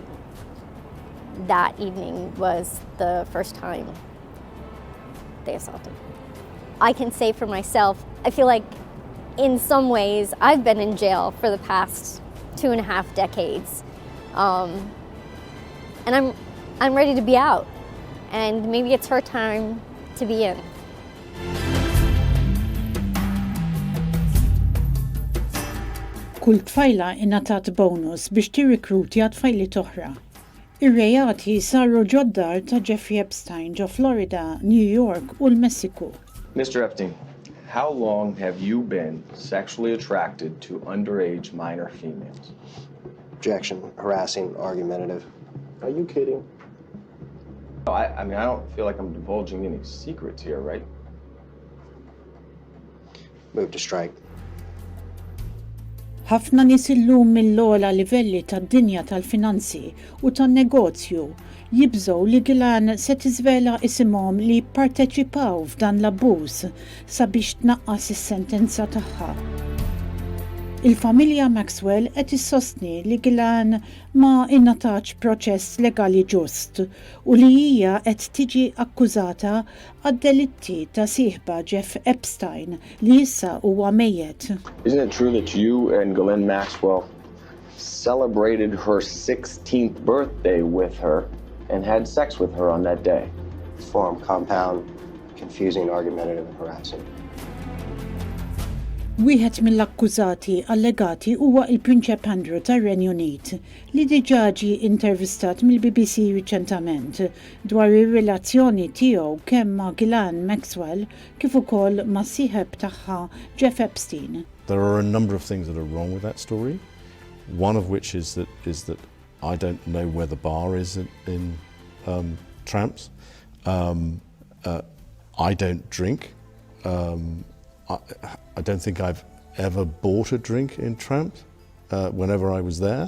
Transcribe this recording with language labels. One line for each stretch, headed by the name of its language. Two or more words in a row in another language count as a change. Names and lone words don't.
English: That evening was the first time they assaulted me. I can say for myself, I feel like in some ways I've been in jail for the past 2.5 decades. And I'm ready to be out. And maybe it's her time to be in.
Maltese: Kull tfajla ingħatat bonus biex tirrikrutja tfajli oħra. Ir-rejati saru ġoddar ta' Jeffrey Epstein ġo Florida, New York u l-Messiku.
English: Mr. Epstein, how long have you been sexually attracted to underage minor females? Objection, harassing, argumentative. Are you kidding? I mean, I don't feel like I'm divulging any secrets here, right? Move to strike.
Maltese: Ħafna nies illum mill-ogħla livelli tad-dinja tal-finanzi u tan-negozju jibżgħu li Ghislaine se tiżvela isimhom li pparteċipaw f'dan l-abbuż sabiex tnaqqas is-sentenza tagħha. Il-familja Maxwell qed issostni li Ghislaine ma ingħatax proċess legali ġust u li hija qed tiġi akkużata għad-delitti ta' sieħba Jeff Epstein li issa huwa mejjed.
English: Isn't it true that you and Ghislaine Maxwell celebrated her 16th birthday with her and had sex with her on that day? Form, compound, confusing, argumentative, and harassing.
Maltese: Wieħed mill-akkużati allegati huwa il-Prinċep Andrew tar-Renju Unit li diġà ġie intervistat mill-BBC riċentament dwar ir-relazzjoni tiegħu kemm ma' Ghislaine Maxwell kif ukoll ma' sieħeb tagħha Jeff Epstein.
English: There are a number of things that are wrong with that story. One of which is that I don't know where the bar is in Tramps. I don't drink. I don't think I've ever bought a drink in Tramp whenever I was there.